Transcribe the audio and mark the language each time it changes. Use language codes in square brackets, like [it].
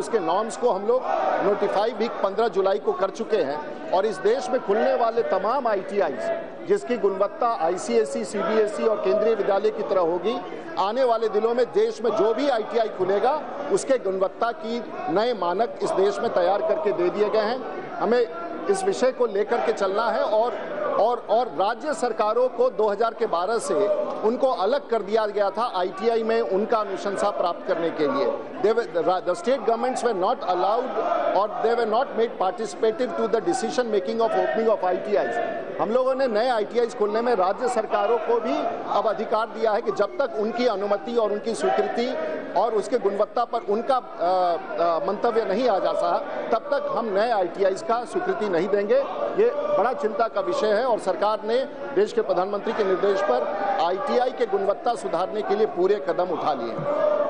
[hi] उसके नॉर्म्स को हम लोग नोटिफाई भी 15 जुलाई को कर चुके हैं और इस देश में खुलने वाले तमाम ITIs जिसकी गुणवत्ता ICSE, CBSE और केंद्रीय विद्यालय की तरह होगी, आने वाले दिनों में देश में जो भी ITI खुलेगा उसके गुणवत्ता की नए मानक इस देश में तैयार करके दे दिए गए हैं। हमें इस विषय को लेकर के चलना है और राज्य सरकारों को 2012 से उनको अलग कर दिया गया था ITI में उनका अनुशंसा प्राप्त करने के लिए। [en] The state governments were not allowed or they were not made participative to the decision making of opening of ITIs। [hi] हम लोगों ने नए ITIs खोलने में राज्य सरकारों को भी अब अधिकार दिया है कि जब तक उनकी अनुमति और उनकी स्वीकृति और उसके गुणवत्ता पर उनका मंतव्य नहीं आ जाता तब तक हम नए ITIs का स्वीकृति नहीं देंगे। ये बड़ा चिंता का विषय है और सरकार ने देश के प्रधानमंत्री के निर्देश पर ITI के गुणवत्ता सुधारने के लिए पूरे कदम उठा लिए हैं।